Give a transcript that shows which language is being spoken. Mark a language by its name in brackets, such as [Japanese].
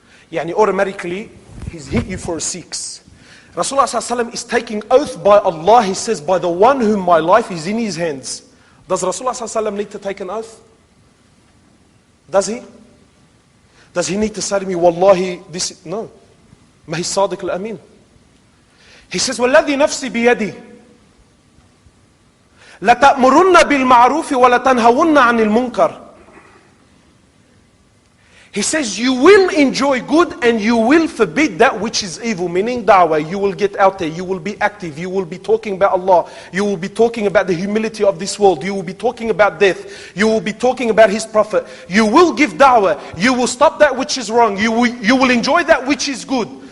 [English] Yani automatically, he's hit you for a 6. Rasulullah sallallahu alayhi wasallam is taking oath by Allah. He says, by the one whom my life is in his hands. Does Rasulullah sallallahu alayhi wasallam need to take an oath? Does he? Does he need to say to me, Wallahi, this... No. Ma he sadiq al-amin. He says, [Arabic] وَالَّذِي نَفْسِي بِيَدِهِ لَتَأْمُرُنَّ بِالْمَعْرُوفِ وَلَتَنْهَوُنَّ عَنِ الْمُنْكَرِ. [English] He says, you will enjoy good and you will forbid that which is evil. Meaning da'wah, you will get out there, you will be active, you will be talking about Allah, you will be talking about the humility of this world, you will be talking about death, you will be talking about His Prophet, you will give da'wah, you will stop that which is wrong, you will enjoy that which is good.